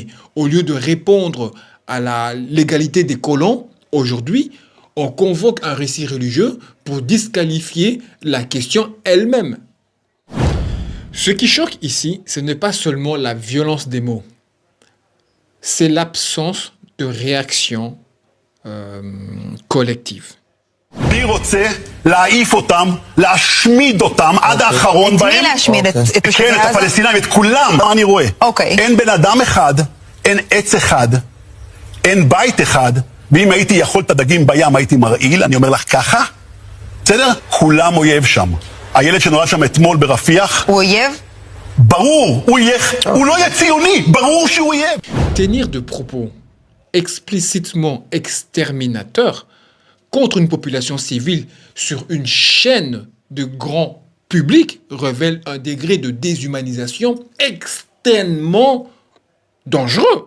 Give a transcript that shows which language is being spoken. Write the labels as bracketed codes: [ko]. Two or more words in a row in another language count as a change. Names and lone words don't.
[fr] Au lieu de répondre à la légalité des colons, aujourd'hui, on convoque un récit religieux pour disqualifier la question elle-même. Ce qui choque ici, ce n'est pas seulement la violence des mots, c'est l'absence de réaction collective. [he] אני רוצה להעיף אותם, להשמיד אותם עד האחרון בהם. את מי להשמיד? את תושבי כן, את עזה? הפלסטינאים, את כולם. מה אני רואה? אוקיי. אין בן אדם אחד, אין עץ אחד, אין בית אחד, ואם הייתי יכול את הדגים בים הייתי מרעיל, אני אומר לך ככה, בסדר? כולם אויב שם. הילד שנולד שם אתמול ברפיח, הוא אויב? ברור, הוא לא יהיה ציוני, ברור שהוא אויב. [fr] Tenir de propos explicitement exterminateurs contre une population civile sur une chaîne de grand public révèle un degré de déshumanisation extrêmement dangereux.